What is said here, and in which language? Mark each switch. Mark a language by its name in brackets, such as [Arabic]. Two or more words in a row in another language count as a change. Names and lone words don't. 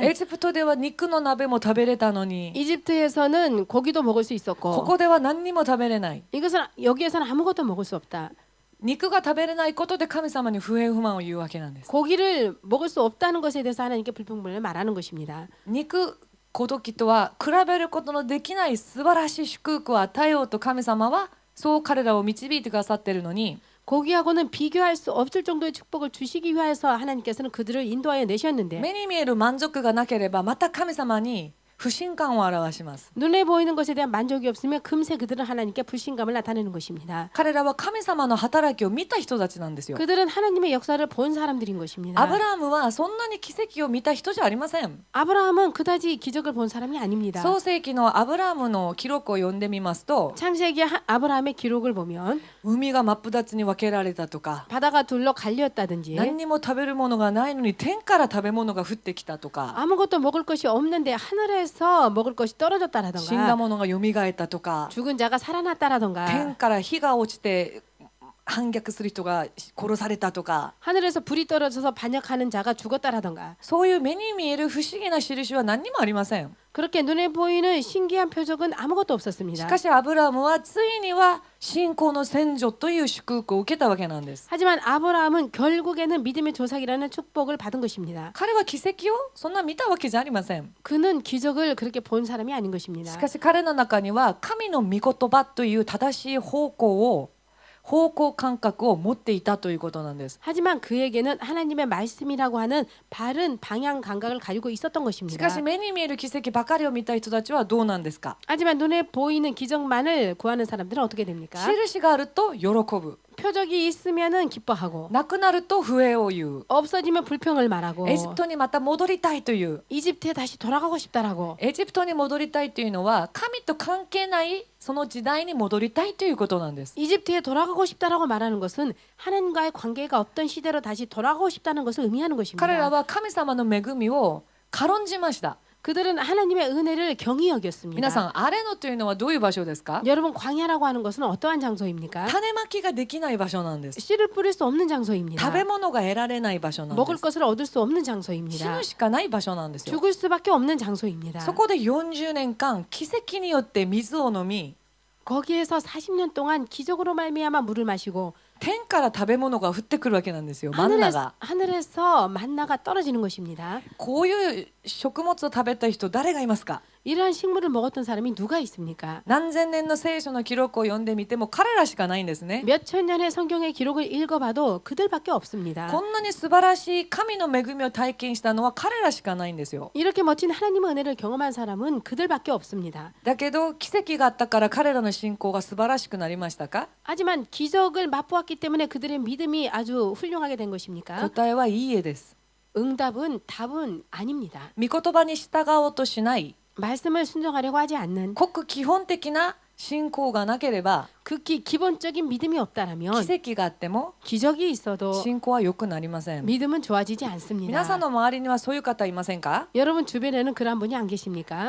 [Japanese] エジプトでは肉の鍋も食べれたのに [Korean] 이집트에서는 고기도 먹을 수 [Japanese] こ [Korean] 있었고 [Japanese] こでは何にも食べれない。 [Korean] 이것은 여기에서는 아무것도 먹을 수 없다. [Japanese] 肉が食べれないことで神様に不平不満を言うわけなんです。 [Korean] 고기를 먹을 수 없다는 것에 대해서 하나님께 불평불만을 말하는 것입니다. [Japanese] 肉ごときとは比べることのできない素晴らしい祝福を与えようと神様はそう彼らを導いてくださっているのに、 [Korean] 고기하고는 비교할 수 없을 정도의 축복을 주시기 위해서 하나님께서는 그들을 인도하여 내셨는데 [Japanese] 目に見える満足がなければまた神様に不信感を表します。 [Korean] 눈에 보이는 것에 대한 만족이 없으면 금세 그들은 하나님께 불신감을 나타내는 것입니다. [Japanese] 彼らは神様の働きを見た人たちなんですよ。 [Korean] 그들은 하나님의 역사를 본 사람들인 것입니다. [Japanese] アブラハムはそんなに奇跡を見た人じゃありません。 [Korean] 아브라함은 그다지 기적을 본 사람이 아닙니다. [Japanese] 創世記のアブラハムの記録を読んでみますと、 [Korean] 창세기 아브라함의 기록을 보면 [Japanese] 海が真っ二つに分けられたとか、 [Korean] 바다가 둘로 갈렸다든지 [Japanese] 何にも食べるものがないのに天から食べ物が降ってきたとか、 [Korean] 아무것도 먹을 것이 없는데 하늘에서 먹을 것이 [Japanese] 死んだ [Korean] 떨어졌다라던가 [Japanese] ものが蘇ったとか、 [Korean] 죽은 자가 살아났다라던가 [Japanese] 天から火が落ちて反逆する人が殺されたとか、 [Korean] 하늘에서 불이 떨어져서 반역하는 자가 죽었다라던가 [Japanese] そういう目に見える不思議な印は何にもありません。 [Korean] 그렇게 눈에 보이는 신기한 표적은 아무것도 [Japanese] し [Korean] 없었습니다. [Japanese] かしアブラハムはついには信仰の先祖という祝福を受けたわけなんです。 [Korean] 하지만 아브라함은 결국에는 믿음의 조상이라는 축복을 받은 것입니다. [Japanese] 彼は奇跡をそんな見たわけじゃありません。 [Korean] 그는 기적을 그렇게 본 사람이 아닌 것입니다. [Japanese] しかし彼の中には神の御言葉という正しい方向感覚を持っていたということなんです。 [Korean] 하지만 그에게는 하나님의 말씀이라고 하는 바른 방향 감각을 가지고 있었던 [Japanese] し [Korean] 것입니다. [Japanese] かし目に見える奇跡ばかりを見た人たちはどうなんですか。 [Korean] 하지만 눈에 보이는 기적만을 구하는 사람들은 어떻게 됩니까? [Japanese] 印があると喜ぶ。 [Korean] 표적이 있으면은 기뻐하고 [Japanese] なくなると不平を言う。 [Korean] 없어지면 불평을 말하고 [Japanese] エジプトにまた戻りたいという。 [Korean] 이집트에 다시 돌아가고 싶다라고 [Japanese] エジプトに戻りたいというのは神と関係ないその時代に戻りたいということなんです。 [Korean] 이집트에 돌아가고 싶다라고 말하는 것은 하나님과의 관계가 없던 시대로 다시 돌아가고 싶다는 것을 의미하는 [Japanese] 彼ら [Korean] 것입니다. [Japanese] は神様の恵みを軽んじました。 [Korean] 그들은 하나님의 은혜를 경히 여겼습니다. [Japanese] 皆さんアレノというのはどういう場所ですか。 [Korean] 여러분 광야라고 하는 것은 어떠한 장소입니까? [Japanese] 種まきができない場所なんです。 [Korean] 씨를 뿌릴 수 없는 장소입니다. [Japanese] 食べ物が得られない場所なんで [Korean] 먹을 [Japanese] す。 [Korean] 것을 얻을 수 없는 [Japanese] 死 [Korean] 장소입니다. [Japanese] ぬしかない場所なんですよ。 [Korean] 죽을 수밖에 없는 장소입니다. [Japanese] そこで40年間奇跡によって水を飲み、 [Korean] 거기에서 40년 동안 기적으로 말미암아 물을 마시고 [Japanese] 天から食べ物が降ってくるわけなんですよ。マンナが。 [Korean] 하늘에서 만나가 떨어지는 것입니다. [Japanese] こういう食物を食べた人誰がいますか。 [Korean] 이러한 식물을 먹었던 사람이 누가 있습니까? [Japanese] 何千年の聖書の記録を読んでみても彼らしかないんですね。 [Korean] 몇천 년의 성경의 기록을 읽어봐도 그들밖에 없습니다. [Japanese] こんなに素晴らしい神の恵みを体験したのは彼らしかないんですよ。 [Korean] 이렇게 멋진 하나님의 은혜를 경험한 사람은 그들밖에 없습니다. [Japanese] だけど奇跡があったから彼らの信仰が素晴らしくなりましたか。 [Korean] 하지만 기적을 맛보았기 때문에 그들의 믿음이 아주 훌륭하게 된 것입니까? [Japanese] 答えはいいえです。 [Korean] 답은 아닙니다. [Japanese] 御言葉に従おうとしない [Korean] 말씀을 순종하려고 하지 않는 [Japanese] ごく基本的な信仰がなければ [Korean] 극히 기본적인 믿음이 없다라면 [Japanese] 奇跡があっても [Korean] 기적이 있어도 [Japanese] 信仰は良くなりません。 [Korean] 믿음은 좋아지지 [Japanese] 皆 [Korean] 않습니다. [Japanese] さんの周りにはそういう方いませんか。 [Korean] 여러분 주변에는 그런 분이 안 계십니까?